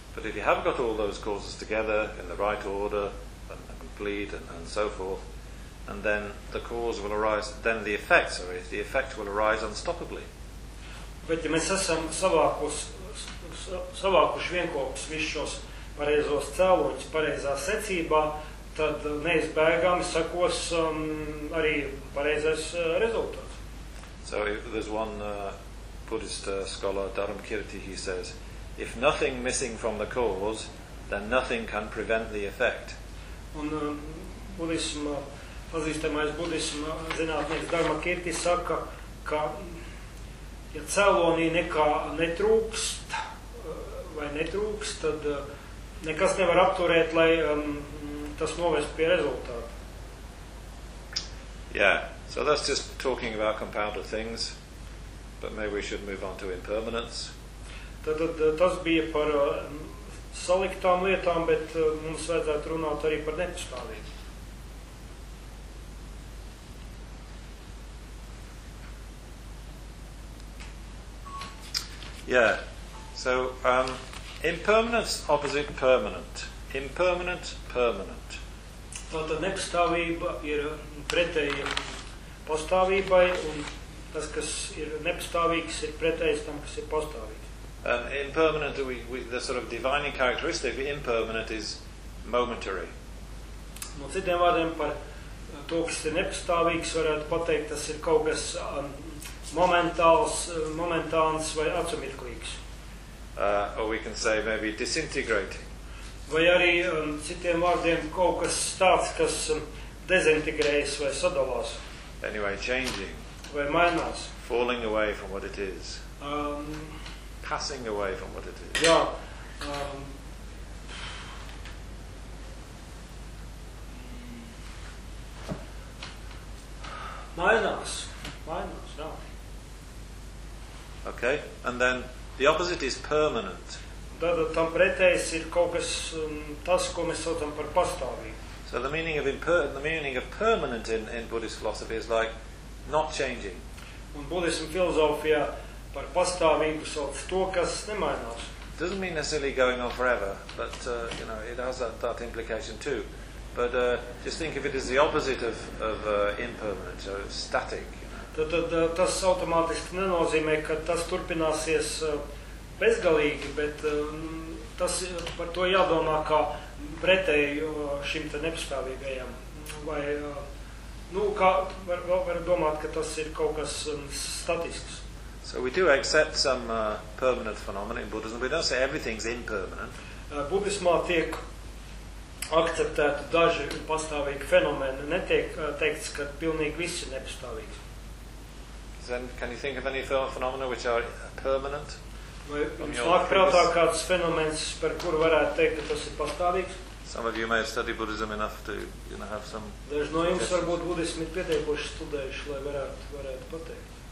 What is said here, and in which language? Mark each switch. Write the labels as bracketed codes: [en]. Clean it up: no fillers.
[en] But if you have got all those causes together in the right order and complete and so forth, and then the cause will arise, then the effect will arise unstoppably. [lv] Bet ja mēs esam savākuši vienkopus visus pareizos cēloņus pareizā secībā, tad neizbēgami sakos arī pareizais rezultāts. [en] So there's one Buddhist scholar, Dharmakirti, he says, if nothing missing from the cause, then nothing can prevent the effect. [lv] Un pazīstamais budisma zinātnieks Dharmakirti saka, ka ja cēlonī nekā netrūkst, tad nekas nevar apturēt, lai tas novest pie rezultāta. [en] Yeah, so that's just talking about compounded things, but maybe we should move on to impermanence. [lv] Tad tas bija par saliktām lietām, bet mums vajadzētu runāt arī par nepastāvību. [en] Yeah. So, impermanence opposite permanent. Impermanent, permanent. [lv] Tātad nepastāvība ir pretēja pastāvībai, un tas, kas ir nepastāvīgs, ir pretējs tam, kas ir pastāvīgs. [en] Impermanent, the sort of divining characteristic of impermanent is momentary. [lv] No citiem vārdiem par to, kas ir nepastāvīgs, varētu pateikt, tas ir kaut kas momentāls, momentāns vai acumirklīgs. [en] Or we can say maybe disintegrating. [lv] Vai arī citiem vārdiem kaut kas tāds, kas dezintegrējas vai sadalās. [en] Anyway, changing. [lv] Vai mainās. [en] Falling away from what it is. Passing away from what it is. [lv] Jā. Mainās, jā. [en] Okay, and then the opposite is permanent. [lv] Tātad tam pretējs ir kaut kas tas, ko mēs saucam par pastāvību. [en] So the meaning of permanent in Buddhist philosophy is like not changing. [lv] Un Buddhism filozofijā par pastāvību sauc to, kas nemainās. [en] It doesn't mean necessarily going on forever, but you know, it has that implication too. But just think of it as the opposite of impermanent, so static. [lv] Tātad tas automātiski nenozīmē, ka tas turpināsies bezgalīgi, bet tas par to jādomā kā pretēju šim te nepastāvīgajam. Vai, nu, kā var domāt, ka tas ir kaut kas statisks. [en] So we do accept some permanent phenomena in Buddhism. We don't say everything's impermanent. [lv] Buddhismā tiek akceptēta daži pastāvīgi fenomeni. Netiek teikts, ka pilnīgi viss ir nepastāvīgs. [en] Then can you think of any phenomena which are permanent? Some of you may have studied Buddhism enough to, you know, have some. There's no Buddhism. Answer, but Buddhism is pretty much studied, so I [lv] varētu pateikt.